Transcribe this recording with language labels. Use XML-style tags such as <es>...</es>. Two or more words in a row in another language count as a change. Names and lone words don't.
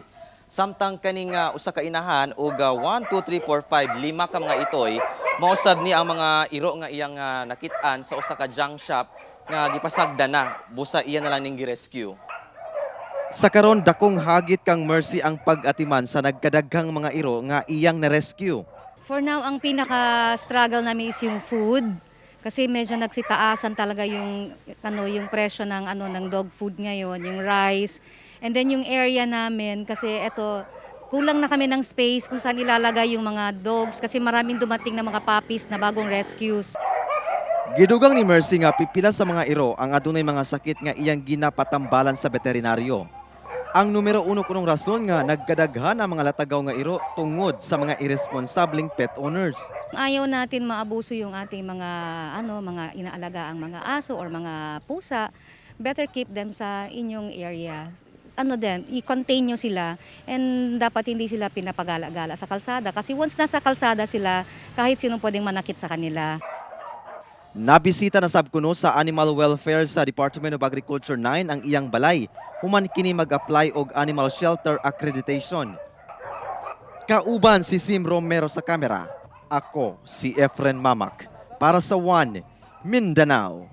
<ceb>Samtang kaning usa ka inahan ug 1, 2, 3, 4, 5, 5 ka mga itoy, mausab ni ang mga iro nga iyang nakit-an sa usa ka junk shop nga gipasagda na, busa iya na lang ning gi-rescue. Sa karon dakong hagit kang Mercy ang pag-atiman sa nagkadaghang mga iro nga iyang na-rescue.</ceb> <en>For now,</en> <tl>ang pinaka-struggle namin is yung food. Kasi medyo nagsitaasan talaga yung presyo ng</tl> <en>dog food</en> <tl>ngayon, yung rice.</tl> <en>And then</en> <tl>yung area namin kasi kulang na kami ng space kung saan ilalagay yung mga dogs kasi maraming dumating na mga puppies na bagong rescues.</tl> <ceb>Gidugang ni Mercy nga pipila sa mga iro ang adunay mga sakit nga iyang ginapatambalan sa veterinaryo. Ang numero 1 kunong rason nga nagkadaghan ang mga latagaw nga iro tungod sa mga irresponsableng</ceb> <en>pet owners.</en> <tl>Ayaw natin maabuso yung ating mga inaalagaang mga aso or mga pusa.</tl> <en>Better keep them</en> <tl>sa inyong area. I-contain nyo sila and dapat hindi sila pinapagala-gala sa kalsada. Kasi once nasa kalsada sila, kahit sino pwedeng manakit sa kanila.</tl> <ceb>Nabisita na sabkuno sa Animal Welfare sa Department of Agriculture 9 ang iyang balay, human kini mag-apply og Animal Shelter Accreditation. Kauban si Sim Romero sa kamera. Ako si Efren Mamak para sa One Mindanao.</ceb>